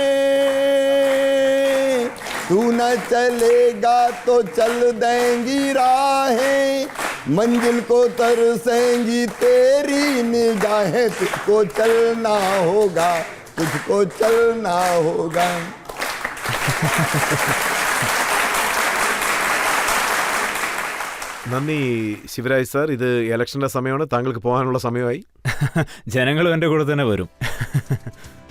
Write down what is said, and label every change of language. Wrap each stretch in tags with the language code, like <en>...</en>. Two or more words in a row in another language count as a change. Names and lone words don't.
<hi>तू न चलेगा तो चल देंगी राहें, मंजिल को तरसेंगी तेरी निगाहें, तुझको चलना होगा, तुझको चलना होगा.</hi> <ml>നന്ദി ശിവരാജ് സാർ. ഇത് ഇലക്ഷന്റെ സമയമാണ്, താങ്കൾക്ക് പോകാനുള്ള സമയമായി. ജനങ്ങളും എൻ്റെ കൂടെ തന്നെ വരും.</ml>